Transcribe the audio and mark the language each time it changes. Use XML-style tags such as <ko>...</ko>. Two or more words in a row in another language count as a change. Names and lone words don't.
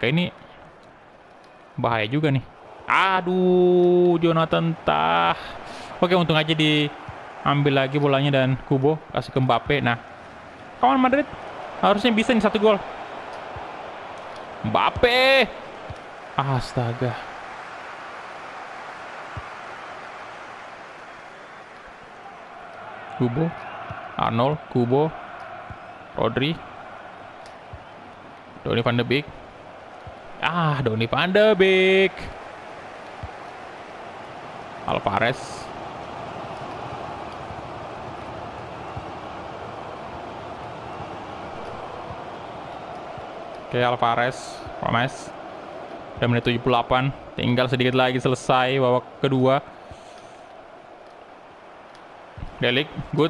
<id>Ini bahaya juga nih. Aduh, Jonathan Tah. Oke, untung aja diambil lagi bolanya dan Kubo kasih ke Mbappe. Nah, kawan Madrid harusnya bisa nih 1 gol. Mbappe. Astaga. Kubo. Arnold. Kubo. Rodri. Donny van de Beek. Donny van de Beek. Alvarez. Oke, Alvarez. Promes. Udah menit 78. Tinggal sedikit lagi selesai babak kedua. De Ligt. Good.</id>